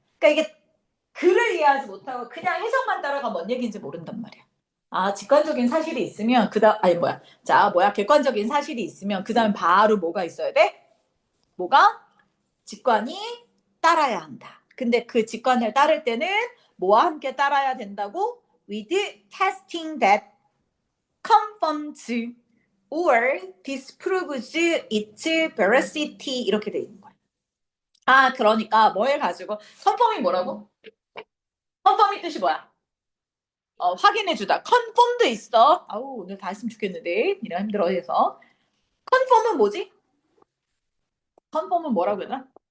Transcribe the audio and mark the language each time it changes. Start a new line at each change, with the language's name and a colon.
Korean: 그러니까 이게 글을 이해하지 못하고 그냥 해석만 따라가면 뭔 얘기인지 모른단 말이야. 아, 직관적인 사실이 있으면 그다음 아니 뭐야. 자, 뭐야? 객관적인 사실이 있으면 그다음 바로 뭐가 있어야 돼? 뭐가? 직관이 따라야 한다. 근데 그 직관을 따를 때는 뭐와 함께 따라야 된다고?
English: With testing that confirms or disproves its veracity
Korean: 이렇게 돼 있는 거야. 아, 그러니까 뭘 가지고 컨펌이 뭐라고? 컨펌이 뜻이 뭐야? 확인해주다. 컨펌도 있어. 아우, 오늘 다 했으면 좋겠는데. 니가 힘들어해서. 컨펌은 뭐지? 컨펌은 뭐라고 해야 되나?